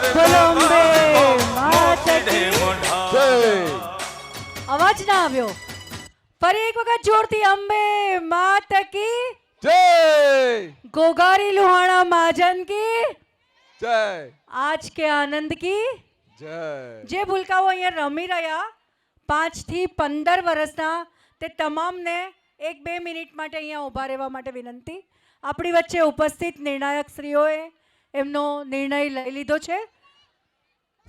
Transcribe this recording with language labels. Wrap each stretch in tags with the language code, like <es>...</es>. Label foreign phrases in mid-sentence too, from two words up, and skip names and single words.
<gu>બોલો અંબે મોતી દે જય મોઢા અવાજ ના આવ્યો ફરી એક વખત જોરથી</gu> <hi>अंबे मात की</hi> <gu>જય</gu> <hi>गोगारी लुहाना महाजन की</hi> <gu>જય</gu> <hi>आज के आनंद की</hi> <gu>જય જે ભૂલકાઓ અહીંયા રમી રહ્યા 5 થી 15 વર્ષના તે તમામને 1-2 મિનિટ માટે અહીંયા ઊભા રહેવા માટે વિનંતી. આપણી વચ્ચે ઉપસ્થિત નિર્ણાયક શ્રીઓએ એમનો નિર્ણય લઈ લીધો છે.</gu>